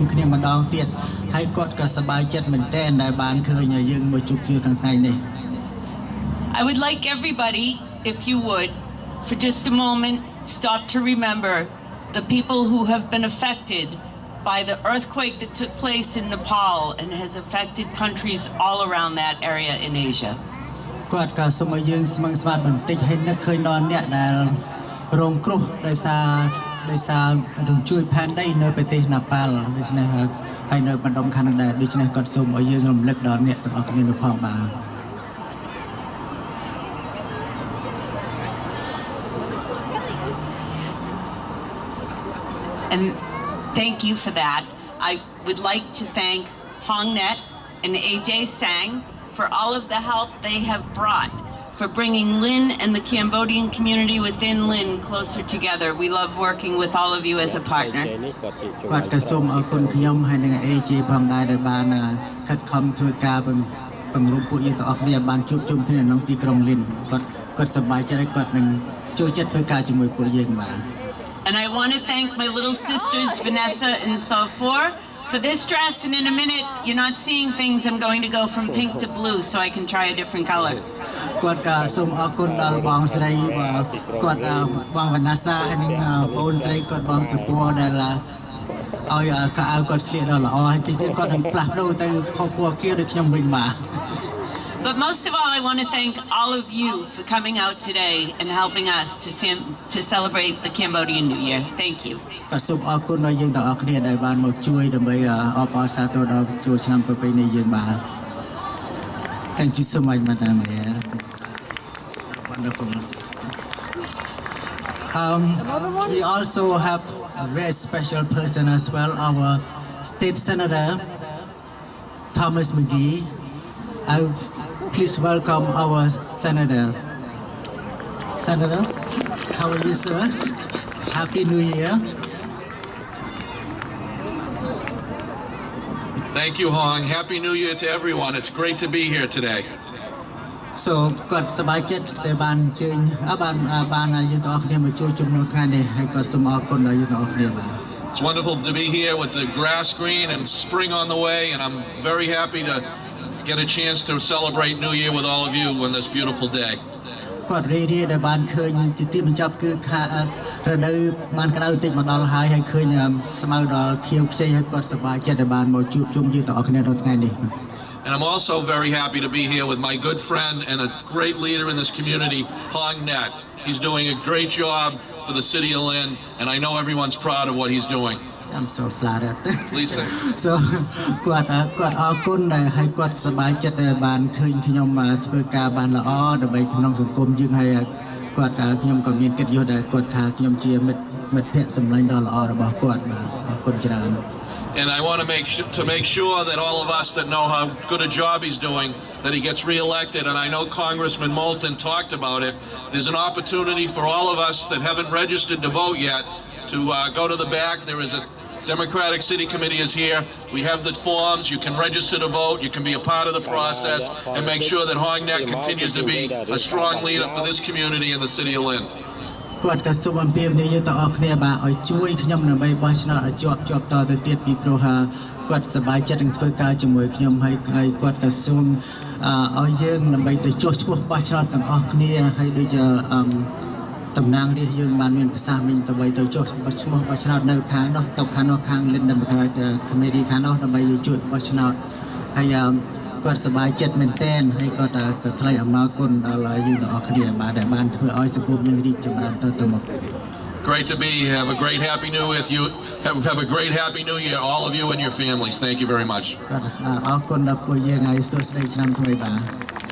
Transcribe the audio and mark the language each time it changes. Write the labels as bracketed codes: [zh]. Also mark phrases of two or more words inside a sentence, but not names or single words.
[km] គ្នាម្ដងទៀតហើយគាត់ក៏សប្បាយចិត្តមែនទែនដែលបានឃើញយើងមកជួបជុំក្នុងថ្ងៃនេះ [en] I would like everybody, if you would, for just a moment, stop to remember the people who have been affected by the earthquake that took place in Nepal and has affected countries all around that area in Asia. [km] គាត់ក៏សូមឲ្យយើងស្មឹងស្មាតបន្តិចហើយនឹកឃើញដល់អ្នកដែលរងគ្រោះដោយសាររំជួយផែនដីនៅប្រទេសណាប៉ាល់ដូច្នេះហើយនៅបណ្ដុំខាងនោះដែរដូច្នេះគាត់សូមឲ្យយើងរំលឹកដល់អ្នកទាំងអស់គ្នានោះផងបាទ [en] And thank you for that. I would like to thank HongNet and AJ Sang for all of the help they have brought for bringing Lin and the Cambodian community within Lin closer together. We love working with all of you as a partner. [km] គាត់ក៏សូមអរគុណខ្ញុំហើយនឹង AJ ផងដែរដែលបានខិតខំធ្វើការបង្រួបពួកយើងទាំងអស់គ្នាបានជួបជុំគ្នាក្នុងទីក្រុង Lin គាត់សប្បាយចិត្តហើយគាត់នឹងចូលចិត្តធ្វើការជាមួយពួកយើងបាទ [en] And I want to thank my little sisters, Vanessa and Sophor, for this dress. And in a minute, you're not seeing things. I'm going to go from pink to blue so I can try a different color. [km] គាត់ក៏សូមអរគុណដល់បងស្រីគាត់បងវណ្ណាសាហើយនឹងបងស្រីគាត់បងសុពណ៌ដែលឲ្យខោអាវគាត់ស្លៀកដល់ល្អហើយទីទៀតគាត់នឹងផ្លាស់ប្ដូរទៅខុសពណ៌kiaដូចខ្ញុំវិញបាទ [en] But most of all, I want to thank all of you for coming out today and helping us to celebrate the Cambodian New Year. Thank you. [km] ក៏សូមអរគុណដល់យើងទាំងអស់គ្នាដែលបានមកជួយដើម្បីអបអរសាទរដល់ចូលឆ្នាំប្រពៃណីយើងបាទ [en] Thank you so much, Madam Mayor. Wonderful. We also have a very special person as well, our State Senator Thomas McGee. Please welcome our Senator. Senator, how are you, sir? Happy New Year. Thank you, Hong. Happy New Year to everyone. It's great to be here today. [km] So គាត់សប្បាយចិត្តដែលបានអញ្ជើញបានយើងទាំងអស់គ្នាមកចូលជុំក្នុងថ្ងៃនេះហើយគាត់សូមអរគុណដល់យើងទាំងអស់គ្នាបាទ [en] It's wonderful to be here with the grass green and spring on the way, and I'm very happy to get a chance to celebrate New Year with all of you on this beautiful day. [km] គាត់រីរាយដែលបានឃើញជាទីបញ្ចប់គឺរដូវបានក្តៅតិចមកដល់ហើយឃើញស្មៅដល់ខៀវខ្ចីហើយគាត់សប្បាយចិត្តដែលបានមកជួបជុំយើងទាំងអស់គ្នានៅថ្ងៃនេះ [en] And I'm also very happy to be here with my good friend and a great leader in this community, Hong Net. He's doing a great job for the city of Lin, and I know everyone's proud of what he's doing. I'm so flattered. Please say. [km] So គាត់អរគុណដែលឲ្យគាត់សប្បាយចិត្តដែលបានឃើញខ្ញុំធ្វើការបានល្អដើម្បីក្នុងសង្គមយើងហើយគាត់ខ្ញុំក៏មានកិត្តិយសដែលគាត់ថាខ្ញុំជាមិត្តភក្តិសម្លាញ់ដ៏ល្អរបស់គាត់បាទអរគុណច្រើន [en] And I want to make sure that all of us that know how good a job he's doing, that he gets re-elected. And I know Congressman Moulton talked about it. There's an opportunity for all of us that haven't registered to vote yet to go to the back. There is a Democratic City Committee is here. We have the forms. You can register to vote. You can be a part of the process and make sure that Hong Net continues to be a strong leader for this community in the city of Lin. [km] គាត់ក៏សូមអំពាវនាវយើងទាំងអស់គ្នាបាទឲ្យជួយខ្ញុំដើម្បីបោះឆ្នោតឲ្យជាប់តទៅទៀតពីព្រោះគាត់សប្បាយ ចិត្តនឹងធ្វើការជាមួយខ្ញុំហើយគាត់ក៏សូមឲ្យយើងដើម្បីទៅចុះឈ្មោះបោះឆ្នោតទាំងអស់គ្នាហើយដូចជាតំណាងរាស្ត្រយើងបានមានប្រសាសន៍មិញដើម្បីទៅចុះឈ្មោះបោះឆ្នោតនៅខាងនោះទៅខាងនោះខាង Lin Democratic Committee ខាងនោះដើម្បីជួយបោះឆ្នោតហើយគាត់សប្បាយចិត្តមែនទែនហើយគាត់ក៏ថ្លែងអំណរគុណដល់យើងទាំងអស់គ្នាបាទដែលបានធ្វើឲ្យសង្គមយើងរីកចម្រើនទៅមុខ [en] Great to be here. Have a great happy new year with you. Have a great happy new year, all of you and your families. Thank you very much. [km] អរគុណដល់ពួកយើងហើយសួស្តីឆ្នាំថ្មីបាទ